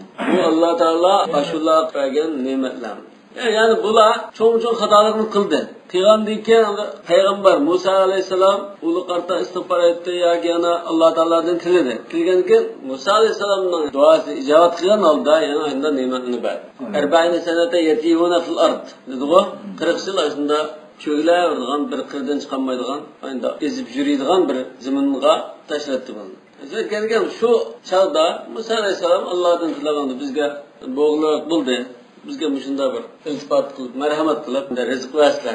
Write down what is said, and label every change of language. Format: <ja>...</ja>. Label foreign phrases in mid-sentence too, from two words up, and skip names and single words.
<uz>Bu Alloh taolo ashullar bergan ne'matlar. Yani bular cho'ng-cho'ng xatolikni qildi. Qilgandan keyin payg'ambar Musa alayhisalom uni qarta istig'for etdi yoki yana Alloh taolodan tiladi. Tilgandan keyin Musa alayhisalomning duosi ijobat qilgan holda yana unda ne'matni berdi.</uz> <ar>40 سنة يتيهون في الأرض.</ar> <uz>Dedi-ku 40 yil aslında cho'glaydigan bir qirdan chiqolmaydigan, endi ezib yuradigan bir zaminga tashlatdi buni. Aytganigim shu chog'da Musa alayhisalom Allohdan tilaganda bizga bo'g'liq bo'ldi. Bizga shunda bir iltifot qilib, marhamat qilib, rizq vasla.</uz>